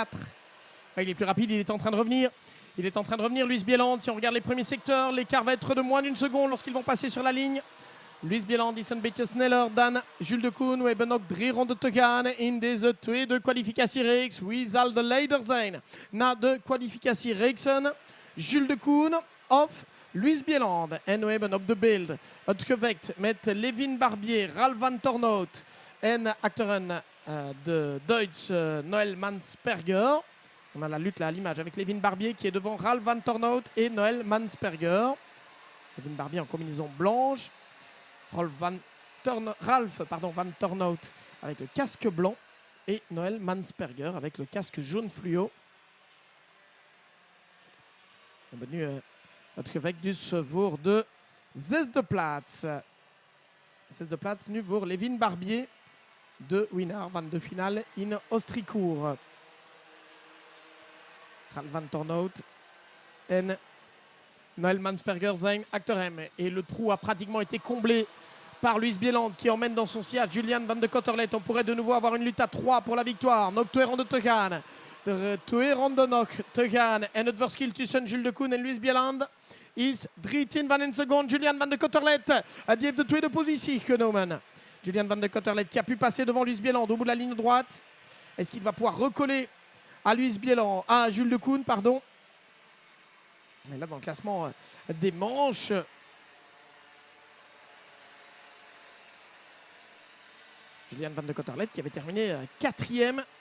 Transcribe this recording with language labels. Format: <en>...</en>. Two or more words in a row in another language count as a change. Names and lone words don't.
<fr>Il est plus rapide, il est en train de revenir. Il est en train de revenir, Luis Bieland. Si on regarde les premiers secteurs, l'écart va être de moins d'1 seconde lorsqu'ils vont passer sur la ligne.</fr> <nl>Luis Bieland is een beetje sneller dan Jules de Koen. We hebben nog 3 ronden te gaan in deze tweede kwalificatiereeks. Wie zal de leider zijn na de kwalificatiereeksen? Jules de Koen of Luis Bieland. En we hebben op de beeld het gevecht met Levin Barbier, Ralf van Tornout en achteren de Duitse Noël Mansperger.</nl> <fr>On a la lutte là à l'image avec Levin Barbier qui est devant Ralf van Tornout et Noël Mansperger. Levin Barbier en combinaison blanche. Ralf van Tornout avec le casque blanc et Noël Mansperger avec le casque jaune fluo.</fr> <nl>Dan hebben we nu het gevecht dus voor de zesde plaats. Zesde plaats nu voor Levin Barbier, de winnaar van de finale in Ostricourt. Ralf van Tornout en Noël Mansperger zijn achter hem.</nl> <fr>Et le trou a pratiquement été comblé par Luis Bieland qui emmène dans son sillage Julian van de Kotterlet. On pourrait de nouveau avoir une lutte à 3 pour la victoire.</fr> <nl>Nog twee ronden te gaan. Twee ronden nog te gaan. En het verschil tussen Jules de Koen en Luis Bieland is 13 van een seconde. Julian van de Kotterlet die heeft de tweede positie genomen.</nl> <fr>Julian van de Kotterlet qui a pu passer devant Luis Bieland au bout de la ligne droite. Est-ce qu'il va pouvoir recoller à Luis Bieland, à Jules de Koen, pardon. Et là, dans le classement des manches, Julian van de Kotterlet qui avait terminé 4e.</fr>